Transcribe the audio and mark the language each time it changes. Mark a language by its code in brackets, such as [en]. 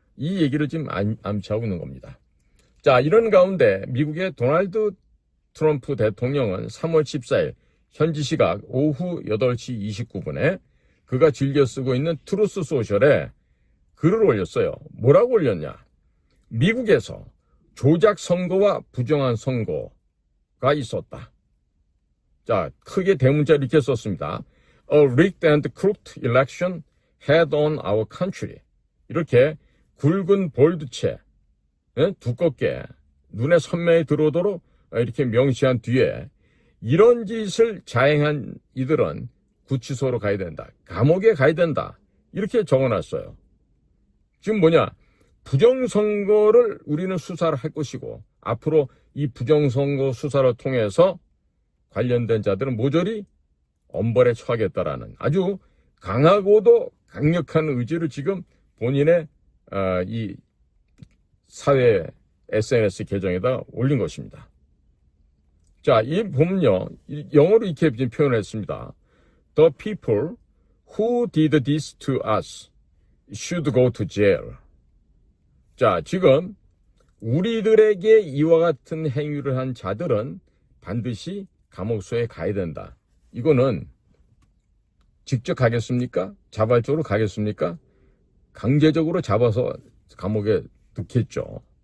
[ko] 이 얘기를 지금 암시하고 있는 겁니다. 자, 이런 가운데 미국의 도널드 트럼프 대통령은 3월 14일 현지 시각 오후 8시 29분에 그가 즐겨 쓰고 있는 트루스 소셜에 글을 올렸어요. 뭐라고 올렸냐? 미국에서 조작 선거와 부정한 선거가 있었다. 자, 크게 대문자로 이렇게 썼습니다. [en] A rigged and crooked election had on our country. [ko] 이렇게 굵은 볼드체, 두껍게 눈에 선명히 들어오도록 이렇게 명시한 뒤에 이런 짓을 자행한 이들은 구치소로 가야 된다. 감옥에 가야 된다. 이렇게 적어놨어요. 지금 뭐냐? 부정선거를 우리는 수사를 할 것이고 앞으로 이 부정선거 수사를 통해서 관련된 자들은 모조리 엄벌에 처하겠다라는 아주 강하고도 강력한 의지를 지금 본인의 이 사회 SNS 계정에다 올린 것입니다. 자, 이 보면요, 영어로 이렇게 표현했습니다. [en] The people who did this to us should go to jail. 자, 지금 [ko] 우리들에게 이와 같은 행위를 한 자들은 반드시 감옥소에 가야 된다. 이거는 직접 가겠습니까? 자발적으로 가겠습니까? 강제적으로 잡아서 감옥에 넣겠죠.